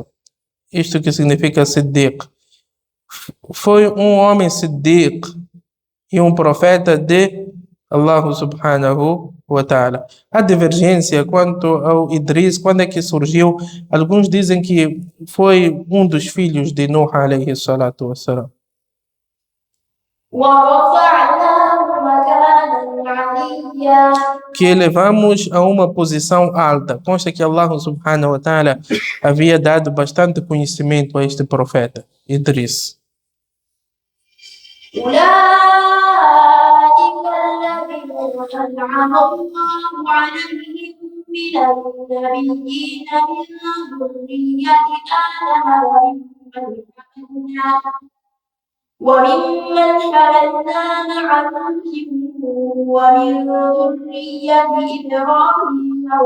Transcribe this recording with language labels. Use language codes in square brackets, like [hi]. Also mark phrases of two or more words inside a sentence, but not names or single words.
[pt] Isto que significa Siddiq. Foi um homem Siddiq e um profeta de Allah [ar] سبحانه وتعالى. [pt] Há divergência quanto ao Idris, quando é que surgiu. Alguns dizem que foi um dos filhos de Nuh [ar] عليه الصلاة والسلام. ورفعناه مكانا عليا. [pt] Que elevamos a uma posição alta. Consta que Allah [ar] سبحانه وتعالى [pt] havia dado bastante conhecimento a este profeta, Idris. [ar] أولئك الذين أنعم الله عليهم من النبيين من ذرية آدم وممن حملنا مع نوح ومن ذرية إبراهيم